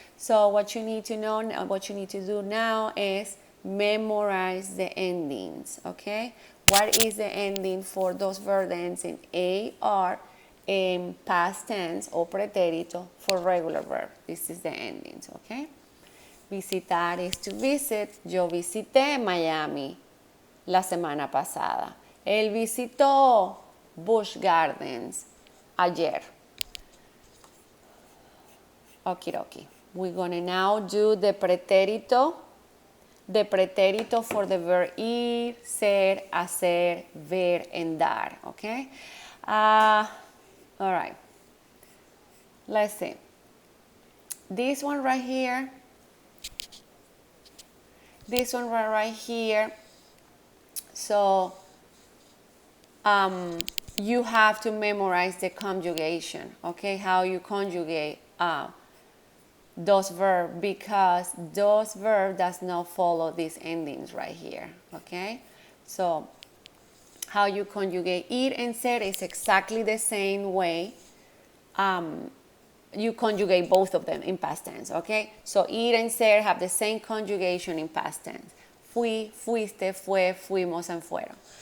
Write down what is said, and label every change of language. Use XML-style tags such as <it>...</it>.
<en>So what you need to know, what you need to do now is memorize the endings, okay? What is the ending for those verb ends in AR in past tense or pretérito for regular verb? This is the endings, okay? Visitar is to visit.</en> <es>Yo visité Miami la semana pasada. Él visitó Busch Gardens ayer.</es> <en>Okidoki. We're going to now do the pretérito. The pretérito for the verb ir, ser, hacer, ver, and dar. Okay? All right. Let's see. This one right here. This one right here. So you have to memorize the conjugation. Okay? How you conjugate Dos verb, because dos verb does not follow these endings right here, okay? So how you conjugate ir and ser is exactly the same way you conjugate both of them in past tense, okay? So ir and ser have the same conjugation in past tense.</en> <es>Fui, fuiste, fue, fuimos, and fueron.</es>